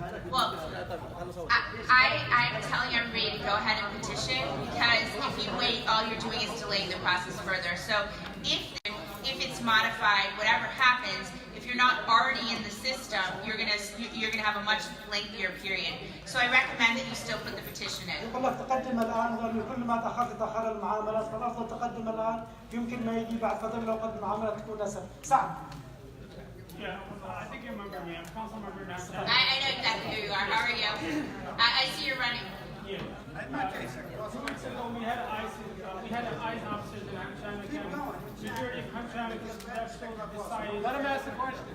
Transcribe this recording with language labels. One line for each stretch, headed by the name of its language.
English: Well, I'm telling everybody to go ahead and petition, because if you wait, all you're doing is delaying the process further. So if it's modified, whatever happens, if you're not already in the system, you're gonna have a much lengthier period. So I recommend that you still put the petition in.
Arabic: يقول لك تقدم الآن، لأنه كل ما تأخر المعاملات، فالأفضل تقدم الآن، يمكن ما يجي بعد فترة لو قد المعاملات تكون أسهل. سعد.
English: Yeah, I think you remember me. I'm council member now. I know exactly who you are. How are you? I see you're running. Yeah. 2 weeks ago we had ICE officers in Hamtramck County. Majority of Hamtramck have still decided. Let him ask the question.